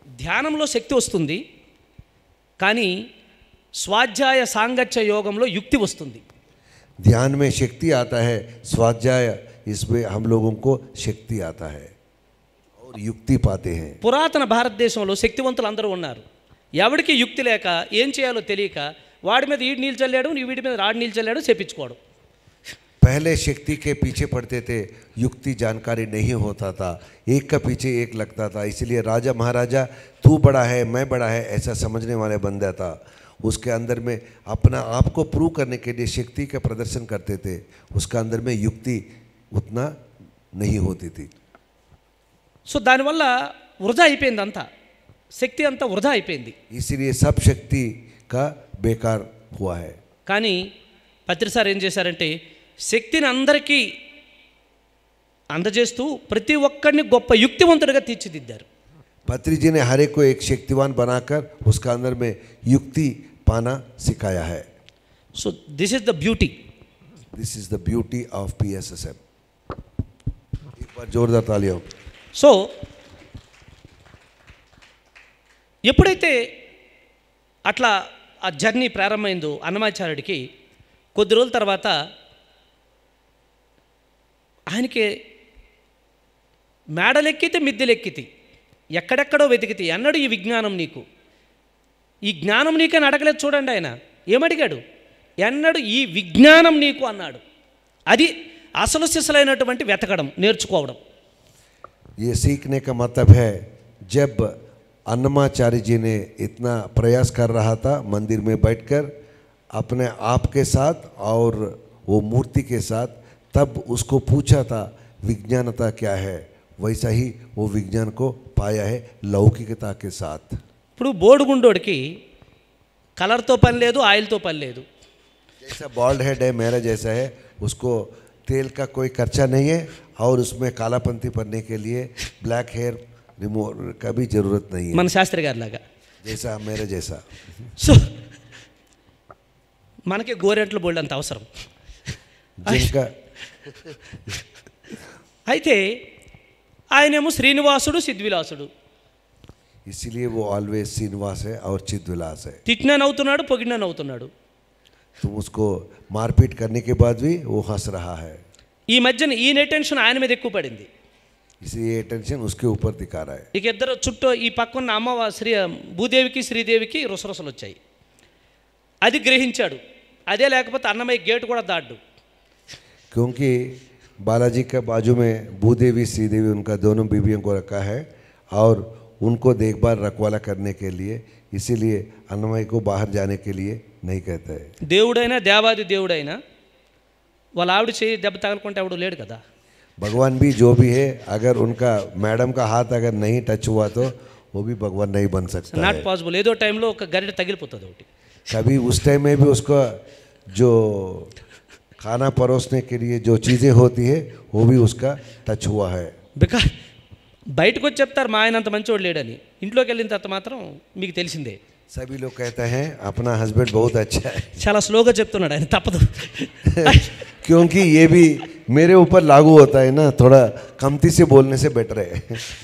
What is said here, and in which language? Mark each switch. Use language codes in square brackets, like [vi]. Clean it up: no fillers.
[te] ధ్యానంలో శక్తి వస్తుంది, కానీ స్వాధ్యాయ సాంగత్య యోగంలో యుక్తి వస్తుంది. [hi] ध्यान में शक्ति आता है, स्वाध्याय इसमें हम लोगों को शक्ति आता है और युक्ति पाते हैं। [te] పురాతన భారతదేశంలో శక్తివంతులు అందరూ ఉన్నారు. ఎవరికి యుక్తి లేక ఏం చేయాలో తెలియక వాడి మీద ఈడు నీళ్ళు చల్లాడు, వీడి మీద రాడి నీళ్ళు చల్లాడు చెప్పించుకోవడం. [hi] पहले शक्ति के पीछे पड़ते थे, युक्ति जानकारी नहीं होता था, एक का पीछे एक लगता था, इसलिए राजा महाराजा तू बड़ा है मैं बड़ा है ऐसा समझने वाले बंदा था। उसके अंदर में अपना आप को प्रूव करने के लिए शक्ति का प्रदर्शन करते थे, उसका अंदर में युक्ति उतना नहीं होती थी। [te] సో దానివల్ల వృధా అయిపోయింది, అంతా శక్తి అంతా వృధా అయిపోయింది. [hi] इसीलिए सब शक्ति का बेकार हुआ है। [te] కానీ పత్రిసారి ఏం చేశారంటే శక్తిని అందరికీ అందజేస్తూ ప్రతి ఒక్కడిని గొప్ప యుక్తివంతుడిగా తీర్చిదిద్దారు. [hi] पत्री जी ने हर एक को एक शक्तिवान बनाकर उसका अंदर में युक्ति पाना सिखाया है। [en] So this is the beauty. This is the beauty of PSSM। [hi] एक बार जोरदार तालियां। [te] సో ఎప్పుడైతే అట్లా ఆ జర్నీ ప్రారంభమైందో అన్నమాచార్యుడికి, కొద్ది రోజుల తర్వాత ఆయనకి మేడలెక్కితే మిద్దెలెక్కితే ఎక్కడెక్కడో వెతికితే ఎన్నడూ ఈ విజ్ఞానం నీకు ఈ జ్ఞానం నీకని అడగలేదు చూడండి. ఆయన ఏమడిగాడు? ఎన్నడు ఈ విజ్ఞానం నీకు అన్నాడు. అది అసలు సిసలైనటువంటి వెతకడం, నేర్చుకోవడం. [hi] ये सीखने का मतलब है जब अन्नमाचार्य जी ने इतना प्रयास कर रहा था मंदिर में बैठकर अपने आप के साथ और वो मूर्ति के साथ, तब उसको पूछा था विज्ञानता क्या है, वैसा ही वो विज्ञान को पाया है लौकिकता के साथ। [te] ఇప్పుడు బోడుగుండోడికి కలర్తో పని లేదు, ఆయిల్తో పని లేదు. [hi] जैसा बॉल्ड हेड है मेरा जैसा है, उसको तेल का कोई खर्चा नहीं है और उसमें कालापंती भरने के लिए ब्लैक हेयर रिमूवर का भी जरूरत नहीं है, [te] మన శాస్త్రి గారి లాగా. [hi] जैसा मेरा जैसा। [te] సో మనకి గోరెంట్లు బోల్డ్ అంత అవసరం. [hi] जिनका [te] అయితే ఆయనేమో శ్రీనివాసుడు, సిద్విలాసుడు. [hi] इसीलिए वो ऑलवेज श्रीनिवास है और चिद्विलास है। [te] తిట్టినా నవ్వుతున్నాడు, పొగిడినా నవ్వుతున్నాడు. [hi] तुम उसको मारपीट करने के बाद भी वो हंस रहा है, [te] ఈ మధ్యన ఈయన టెన్షన్ ఆయన మీద ఎక్కువ పడింది. [hi] इसलिए ये टेंशन उसके ऊपर दिखा रहा है। [te] ఇక ఇద్దరు చుట్టూ ఈ పక్కన్న అమ్మవారి భూదేవికి శ్రీదేవికి రుసరుసలు వచ్చాయి. అది గ్రహించాడు. అదే లేకపోతే అన్నమయ్య గేటు కూడా దాడ్డు. [hi] क्योंकि बालाजी के बाजू में भूदेवी श्रीदेवी उनका दोनों बीवियों को रखा है और उनको देखभाल रखवाला करने के लिए, इसीलिए अन्नमय को बाहर जाने के लिए नहीं कहता है। [te] దేవుడైనా దేవాది దేవుడైనా వాళ్ళ ఆవిడ చేయి దెబ్బ తగలకుంటే ఎవడు లేడు కదా. [hi] भगवान भी जो भी है, अगर उनका मैडम का हाथ अगर नहीं टच हुआ तो वो भी भगवान नहीं बन सकता [en] not [hi] है। [te] పాసిబుల్. ఏదో టైంలో ఒక గరిట తగిలిపోతుంది ఒకటి. [hi] कभी उस टाइम में भी उसको जो खाना परोसने के लिए जो चीज़ें होती है वो भी उसका टच हुआ है। [te] బికాజ్ బయటకు వచ్చి చెప్తారు మా ఆయన అంత మంచివాడు లేడని, ఇంట్లోకి వెళ్ళిన తర్వాత మాత్రం మీకు తెలిసిందే. [hi] सभी लोग कहते हैं अपना हस्बैंड बहुत अच्छा है, [te] చాలా స్లోగా చెప్తున్నాడు ఆయన, తప్పదు. [hi] क्योंकि ये भी मेरे ऊपर लागू होता है ना, थोड़ा कमती से बोलने से बेटर है।